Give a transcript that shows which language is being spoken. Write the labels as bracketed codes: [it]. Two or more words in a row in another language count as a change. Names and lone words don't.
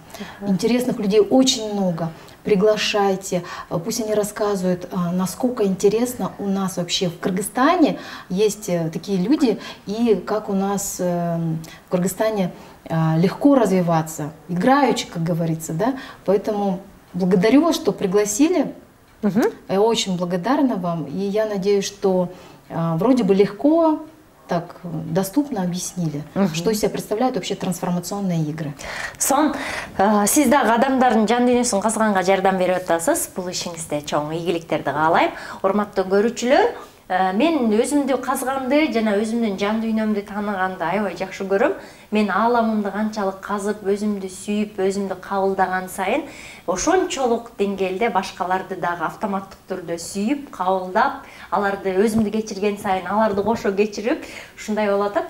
[ru] Интересных людей очень много. Приглашайте, пусть они рассказывают, насколько интересно у нас вообще в Кыргызстане есть такие люди, и как у нас в Кыргызстане легко развиваться, играючи, как говорится, да. Поэтому благодарю вас, что пригласили. Я очень благодарна вам, и я надеюсь, что вроде бы легко, так доступно объяснили, что из себя представляют вообще трансформационные игры. [ky] Сон, сиз дагы адамдардын жан дүйнөсүн казганга жардам берип атасыз. Бул ишиңизде чоң ийгиликтерди каалайм. Урматтуу көрүүчүлөр, мен өзүмдү казганды жана өзүмдүн жан дүйнөмдү тааныганды аябай жакшы көрөм. Мен ааламымды канчалык казып, өзүмдү сүйүп, өзүмдү кабылдаган сайын ошончолук деңгээлде башкаларды дагы автоматтык түрдө сүйүп, кабылдап, аларды өзүмдү кечирген сайын аларды кошо кечирип, ушундай болуп атат.